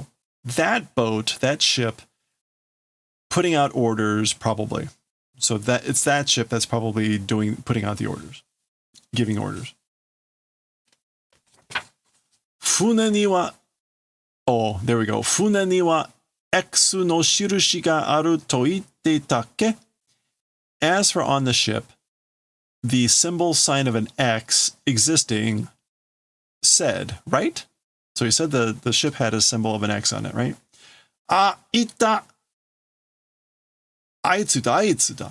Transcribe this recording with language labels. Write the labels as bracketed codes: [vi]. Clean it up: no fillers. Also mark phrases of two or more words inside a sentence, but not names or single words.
[en] That boat, that ship, putting out orders, probably. So that it's that ship that's probably putting out the orders, giving orders. [ja] 船には, [en] oh, there we go. [ja] 船にはXの印があると言っていたっけ? [en] As for on the ship, the symbol sign of an X existing, said, right? So he said the ship had a symbol of an X on it, right? [ja] ああ、いた。あいつだ、あいつだ.